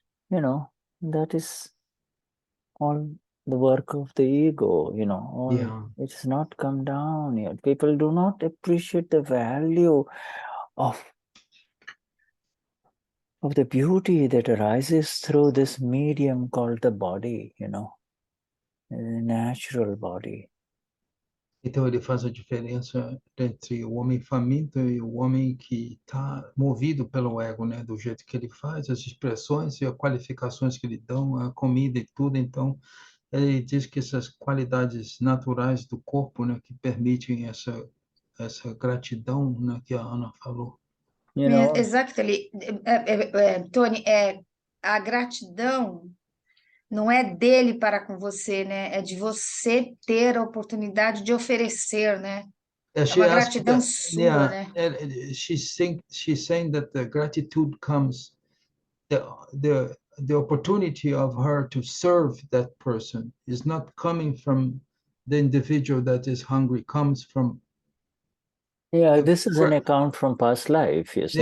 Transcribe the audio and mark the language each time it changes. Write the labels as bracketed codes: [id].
[en] That is all the work of the ego, It's not come down yet. People do not appreciate the value of the beauty that arises through this medium called the body, the natural body. [pt] Então, ele faz a diferença entre o homem faminto e o homem que está movido pelo ego, né? Do jeito que ele faz, as expressões e as qualificações que lhe dão, a comida e tudo. Então, ele diz que essas qualidades naturais do corpo, né, que permitem essa gratidão, né, que a Ana falou. [en] Exactly. [pt] Tony, a gratidão não é dele para com você, né? É de você ter a oportunidade de oferecer, né? É uma gratidão sua, né? [en] She's saying that the gratitude comes, the opportunity of her to serve that person is not coming from the individual that is hungry, comes from... This is an account from past life, you see.